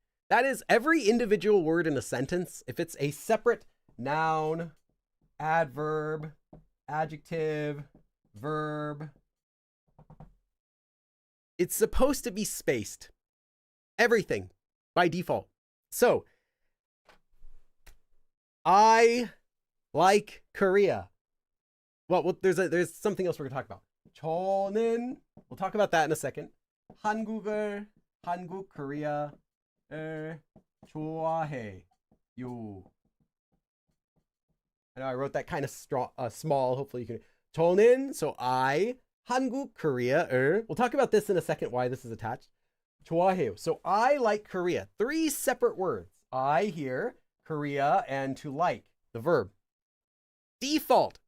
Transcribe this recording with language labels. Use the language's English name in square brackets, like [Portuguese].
[English] That is every individual word in a sentence. If it's a separate noun, adverb, adjective, verb, it's supposed to be spaced. Everything by default. So, I like Korea. Well, there's something else we're going to talk about. 저는, we'll talk about that in a second. [Korean] 한국 [English] Korea [Korean] 좋아해요. [English] I know I wrote that kind of small. Hopefully you can. 저는, so I, 한국 Korea를. We'll talk about this in a second, why this is attached. [Korean] 좋아해요. [English] So I like Korea. 3 separate words. I here, Korea, and to like, the verb. Default.